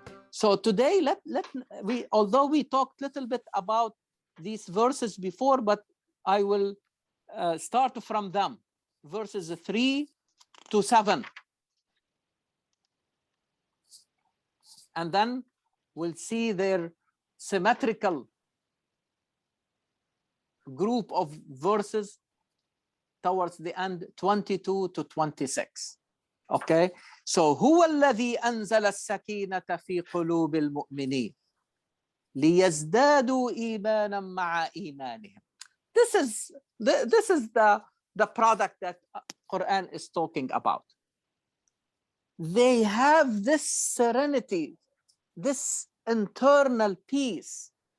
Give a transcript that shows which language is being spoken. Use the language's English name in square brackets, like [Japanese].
[English] So today, although we talked a little bit about these verses before, but I will start from them, verses 3 to 7. And then we'll see their symmetrical group of verses towards the end, 22 to 26. Okay, so [Arabic] هو الذي أنزل السكينة في قلوب المؤمنين ليزدادوا إيمانا مع إيمانهم. [English] This is the product that Quran is talking about. They have this serenity, this internal peace.